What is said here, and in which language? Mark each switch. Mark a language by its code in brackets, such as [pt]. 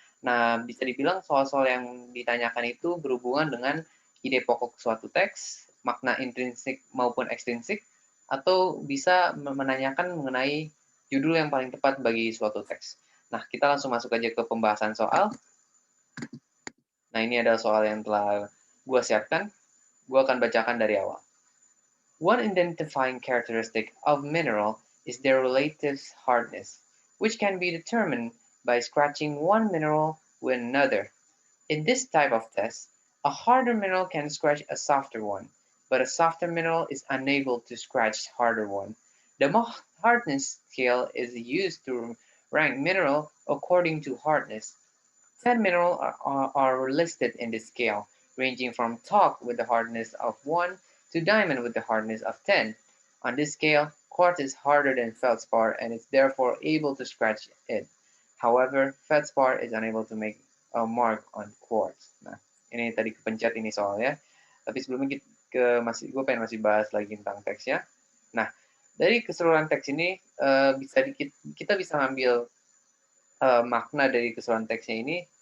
[id] Nah, bisa dibilang soal-soal yang ditanyakan itu berhubungan dengan ide pokok suatu teks, makna intrinsik maupun ekstrinsik, atau bisa menanyakan mengenai judul yang paling tepat bagi suatu teks. Nah, kita langsung masuk aja ke pembahasan soal. Nah, ini adalah soal yang telah gue siapkan. Gue akan bacakan dari awal. [en] One identifying characteristic of mineral is their relative hardness, which can be determined by scratching one mineral with another. In this type of test, a harder mineral can scratch a softer one, but a softer mineral is unable to scratch harder one. The hardness scale is used to rank mineral according to hardness. 10 minerals are listed in this scale, ranging from talc with the hardness of 1 to diamond with the hardness of 10. On this scale, quartz is harder than feldspar and is therefore able to scratch it. However, feldspar is unable to make a mark on quartz. [id] Nah, ini tadi kepencet ini soalnya. Tapi sebelumnya gue pengen masih bahas lagi tentang teksnya. Nah, dari keseluruhan teks ini kita bisa ambil makna dari keseluruhan teksnya ini.